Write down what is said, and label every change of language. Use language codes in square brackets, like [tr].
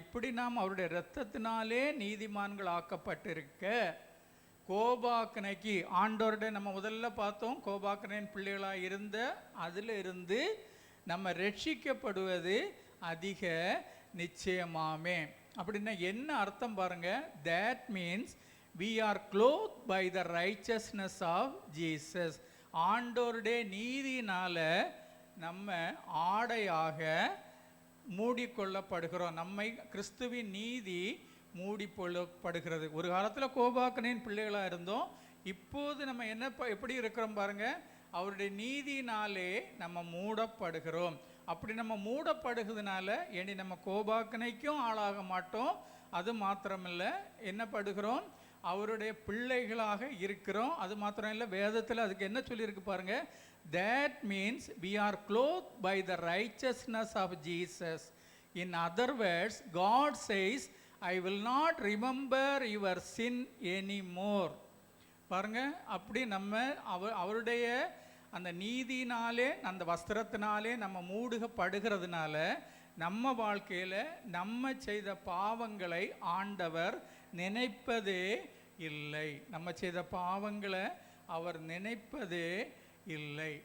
[ta] இப்படி நாம் அவருடைய இரத்தத்தினாலே நீதிமான்கள் ஆக்கப்பட்டிருக்க கோபாக்கனைக்கு ஆண்டோருடைய நம்ம முதல்ல பார்த்தோம், கோபாக்கனையின் பிள்ளைகளாக இருந்த அதில் இருந்து நம்ம ரட்சிக்கப்படுவது அதிக நிச்சயமாமே. அப்படின்னா என்ன அர்த்தம் பாருங்க? [en] that means we are clothed by the righteousness of Jesus. [ta] ஆண்டோருடைய நீதினால நம்ம ஆடையாக மூடிக்கொள்ளப்படுகிறோம். நம்மை கிறிஸ்துவின் நீதி மூடிக்கொள்ளப்படுகிறது. ஒரு காலத்தில் கோபாக்கனின் பிள்ளைகளாக இருந்தோம். இப்போது நம்ம எப்படி இருக்கிறோம் பாருங்க? அவருடைய நீதினாலே நம்ம மூடப்படுகிறோம். அப்படி நம்ம மூடப்படுகிறதுனால இனி நம்ம கோபாக்கனைக்கும் ஆளாக மாட்டோம். அது மாத்திரமில்லை, என்ன படுகிறோம்? அவருடைய பிள்ளைகளாக இருக்கிறோம். அது மாத்திரம் இல்லை, வேதத்தில் அதுக்கு என்ன சொல்லியிருக்கு பாருங்க? [en] that means we are clothed by the righteousness of Jesus. In other words, God says, I will not remember your sin anymore. [ta] பாருங்க, அப்படி நம்ம அவருடைய அந்த நீதினாலே, அந்த வஸ்திரத்தினாலே நம்ம மூடுகப்படுகிறதுனால நம்ம வாழ்க்கையில் நம்ம செய்த பாவங்களை ஆண்டவர் நினைப்பதே இல்லை. நம்ம செய்த பாவங்களை அவர் நினைப்பதே இல்லை.